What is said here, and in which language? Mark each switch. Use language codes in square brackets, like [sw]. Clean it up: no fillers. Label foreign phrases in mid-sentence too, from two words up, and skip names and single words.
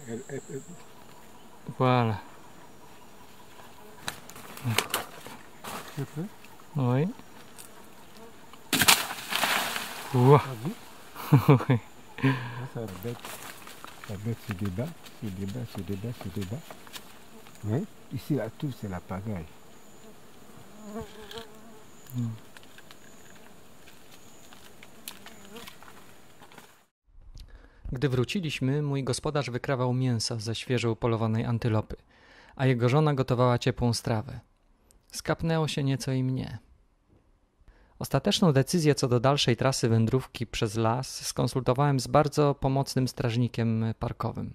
[fr] Voilà. Oui. Wow. Oui. La bête se débat, se débat, se débat, se débat. Mais ici, là, tout, c'est la pagaille. [pl] Gdy wróciliśmy, mój gospodarz wykrawał mięso ze świeżo upolowanej antylopy, a jego żona gotowała ciepłą strawę. Skapnęło się nieco i mnie. Ostateczną decyzję co do dalszej trasy wędrówki przez las skonsultowałem z bardzo pomocnym strażnikiem parkowym.